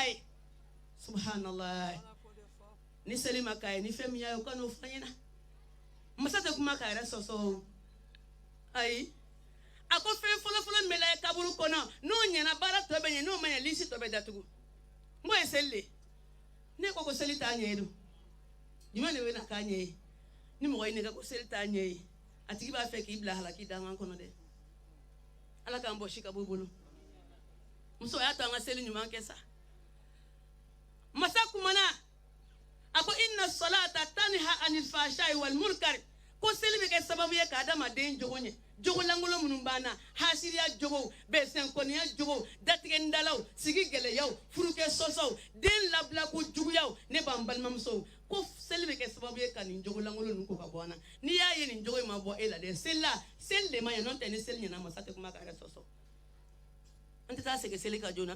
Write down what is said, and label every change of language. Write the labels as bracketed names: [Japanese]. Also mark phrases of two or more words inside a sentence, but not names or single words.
[Bambara] ye subhanallah ni seli ma k'a ye ni fɛn min y'a ye o ka n'o fɔ an ɲɛna masa tɛ kuma k'a yɛrɛ sɔsɔ o ayi a ko fɛn fɔlɔfɔlɔ min bɛ lajɛ kaburu kɔnɔ n'o ɲɛna baara tɔ bɛ ɲɛ n'o ma ɲɛ lisi tɔ bɛ datugu n ko ye seli de ne ko seli t'a ɲɛ ye don jumɛn de bɛ na k'a ɲɛ ye ni mɔgɔ ye nɛgɛ ko seli t'a ɲɛ ye a tigi b'a fɛ k'i bila halaki dangan kɔnɔ dɛ ala k'an bɔ si ka bɔ bolo muso y'a to an ka seli ɲuman kɛ sa masa kumana a ko [Arabic] إن الصلاة تنهى عن الفحشاء والمنكر [Bambara] ko seli bɛ kɛ sababu ye ka adamaden jogo ɲɛ jogo langolo minnu b'an na hasiriya jogow bɛnsɛnkɔniya jogow datigɛndalaw sigi gɛlɛyaw furukɛ sɔsɔw den labilako juguyaw ne b'an balimamusow ko seli bɛ kɛ sababu ye ka nin jogo langolo ninnu ko ka bɔ an na n'i y'a ye nin jogo in ma bɔ e la dɛ seli la seli de ma ɲɛ n'o tɛ ni seli ɲɛna masa tɛ kuma ka yɛrɛ sɔsɔ an tɛ taa segin seli ka joona